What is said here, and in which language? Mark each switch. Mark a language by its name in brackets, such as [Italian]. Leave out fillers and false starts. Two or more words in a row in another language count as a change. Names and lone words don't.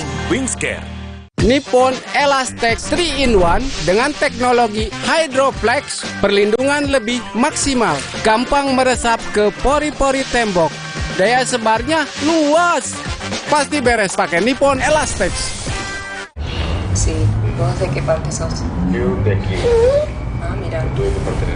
[Indonesian] Wingscare. Nippon Elastex 3-in-1 dengan teknologi Hydroflex, perlindungan lebih maksimal, gampang meresap ke pori-pori tembok. Daya sebarnya luas. Pasti beres pakai Nippon Elastex. [Spanish] Sí, ¿vos de qué parte sos? Yo de aquí. Ah, mira. ¿Tú de qué parte eres?